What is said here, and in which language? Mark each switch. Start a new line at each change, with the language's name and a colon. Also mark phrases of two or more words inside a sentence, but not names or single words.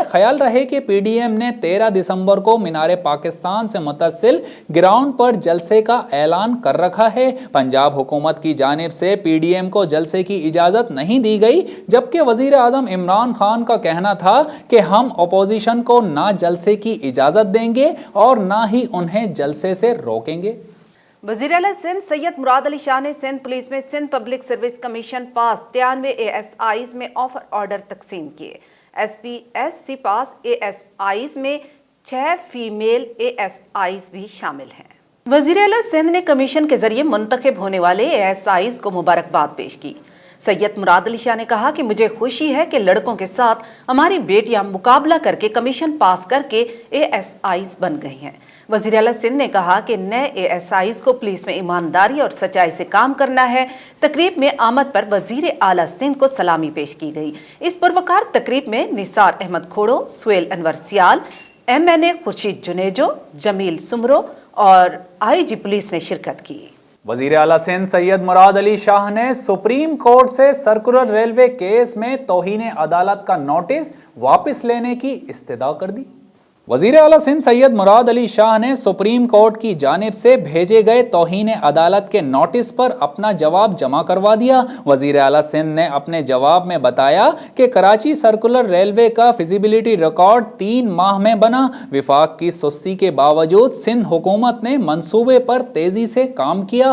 Urdu: خیال رہے کہ PDM نے 13 دسمبر کو مینارِ پاکستان سے متصل گراؤنڈ پر جلسے کا اعلان کر رکھا ہے. پنجاب حکومت کی جانب سے PDM کو جلسے کی اجازت نہیں دی گئی، جبکہ وزیر اعظم عمران خان کا کہنا تھا کہ ہم اپوزیشن کو نہ جلسے کی اجازت دیں گے اور نہ ہی انہیں جلسے سے روکیں گے. وزیر اعلیٰ سندھ سید مراد علی شاہ نے سندھ پبلک سروس کمیشن پاس 93 ASIs میں
English: offer order
Urdu: تقسیم کیے. SPSC پاس ASIs میں 6 فیمیل ASIs بھی شامل ہیں. وزیر اعلیٰ سندھ نے کمیشن کے ذریعے منتخب ہونے والے ASIs کو مبارکباد پیش کی. سید مراد علی شاہ نے کہا کہ مجھے خوشی ہے کہ لڑکوں کے ساتھ ہماری بیٹیاں مقابلہ کر کے کمیشن پاس کر کے ASIs بن گئی ہیں. وزیر اعلیٰ سندھ نے کہا کہ نئے ASIs کو پولیس میں ایمانداری اور سچائی سے کام کرنا ہے. تقریب میں آمد پر وزیر اعلیٰ سندھ کو سلامی پیش کی گئی. اس پروقار تقریب میں نثار احمد کھوڑو، سہیل انور سیال، MNA خورشید جونیجو، جمیل سومرو اور IG پولیس نے شرکت کی. وزیر اعلیٰ سندھ سید مراد علی شاہ نے سپریم کورٹ سے سرکلر ریلوے کیس میں توہین عدالت کا نوٹس واپس لینے کی استدعا کر دی. وزیر اعلیٰ سندھ سید مراد علی شاہ نے سپریم کورٹ کی جانب سے بھیجے گئے توہین عدالت کے نوٹس پر اپنا جواب جمع کروا دیا. وزیر اعلیٰ سندھ نے اپنے جواب میں بتایا کہ کراچی سرکلر ریلوے کا فزیبلٹی ریکارڈ 3 ماہ میں بنا. وفاق کی سستی کے باوجود سندھ حکومت نے منصوبے پر تیزی سے کام کیا.